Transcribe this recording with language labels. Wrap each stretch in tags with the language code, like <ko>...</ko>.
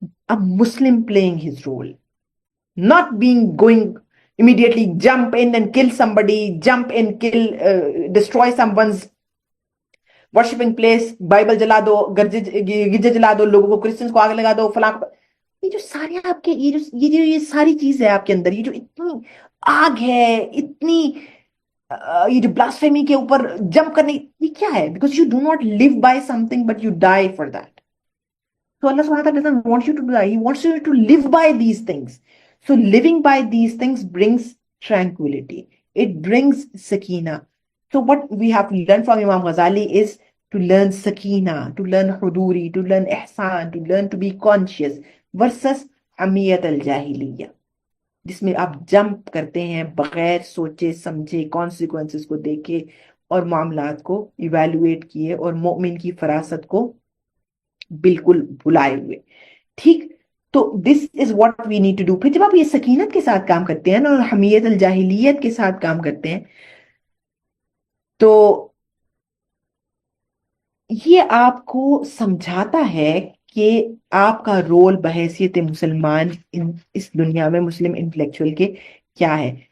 <en>a Muslim playing his role, not being going immediately jump in and kill somebody, jump in, kill, destroy someone's worshiping place,</en> <hi>Bible जला दो, गिरजे जला दो, लोगों को, Christians को आग लगा दो, फलां ये जो सारे आपके ये सारी चीज है आपके अंदर, ये जो इतनी आग है, इतनी ये जो ब्लास्फेमी के ऊपर जंप करने, ये क्या है?</hi> <en>Because you do not live by something but you die for that. So Allah subhanahu wa ta'ala doesn't want you to do that. He wants you to live by these things. So living by these things brings tranquility. It brings sakina. So what we have to learn from Imam Ghazali is to learn sakina, to learn huduri, to learn ihsan, to learn to be conscious versus amiyat al-jahiliya,</en> <hi>जिसमें आप jump करते हैं बगैर सोचे समझे, consequences को देखे और मामलात को इवेल्युएट किए और मोमिन की फरासत को बिल्कुल भुलाए हुए।</hi> <en>ठीक, तो this is what we need to do.</en> <hi>फिर जब आप ये सकीनत के साथ काम करते हैं ना और हमीयत अल जाहिलियत के साथ काम करते हैं, तो ये आपको समझाता है कि आपका रोल बहैसियत मुसलमान इस दुनिया में, मुस्लिम इंटेलेक्चुअल के क्या है।</hi>